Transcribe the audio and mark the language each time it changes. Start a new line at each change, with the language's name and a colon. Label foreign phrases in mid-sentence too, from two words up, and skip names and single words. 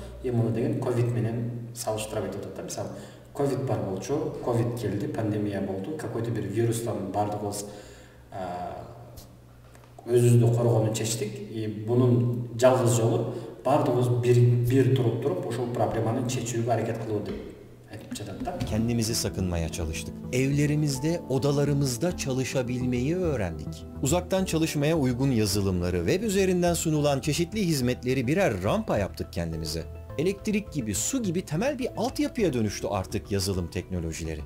Kyrgyz: Муну деген ковид менен салыштырып айтып атат да. Мисалы, ковид бар болчу, ковид келди, пандемия болду, какой-то бир вирустан бардыгыбыз өзүбүздү коргоону чечтик. Бунун жалгыз жолу бардыгыбыз бир туруп ошол проблеманы чечүүгө аракет кылуу деп айтып жатат да.
Turkish: Kendimizi sakınmaya çalıştık. Evlerimizde, odalarımızda çalışabilmeyi öğrendik. Uzaktan çalışmaya uygun yazılımları, web üzerinden sunulan çeşitli hizmetleri birer rampa yaptık kendimize. Elektrik gibi, su gibi temel bir altyapıya dönüştü artık yazılım teknolojileri.